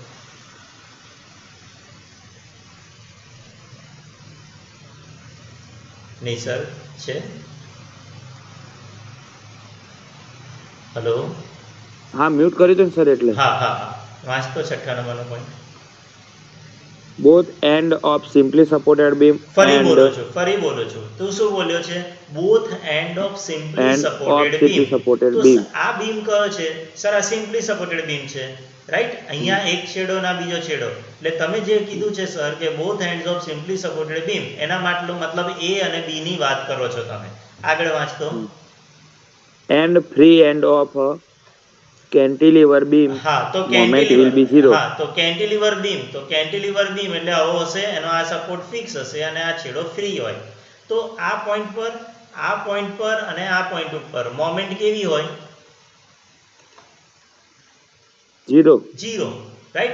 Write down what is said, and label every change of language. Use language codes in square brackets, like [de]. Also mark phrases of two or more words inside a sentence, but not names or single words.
[gu] નહીં સર, છે? હલો, હા મ્યુટ કર્યું હતું ને સર, એટલે હા હા હા, વાંચતો છઠ્ઠા નંબરનો પોઈન્ટ. [en] both end of simply supported beam [gu] ફરી [en] and [gu] બોલો છો, ફરી બોલો છો. તું શું બોલ્યો છે? [en] both end of simply end of સપોર્ટેડ simply બીમ. supported [gu] તો [en] beam. [gu] આ બીમ કયો છે? સર આ [en] simply supported beam [gu] છે, રાઈટ. અહીંયા એક છેડો ના બીજો છેડો, એટલે તમે જે કીધું છે સર કે [en] both ends of simply supported beam, [gu] એના મતલબ એ અને બી ની વાત કરો છો તમે. આગળ વાંચતો. [en] and free end of a cantilever beam [gu] હા, તો [en] moment will be zero. [gu] હા, તો [en] cantilever beam, [gu] તો [en] cantilever beam [gu] એટલે આવો હશે, એનો આ [en] support fix [gu] હશે અને આ છેડો ફ્રી હોય. તો આ પોઈન્ટ પર અને આ પોઈન્ટ ઉપર મોમેન્ટ કેવી હોય? [en] zero, right.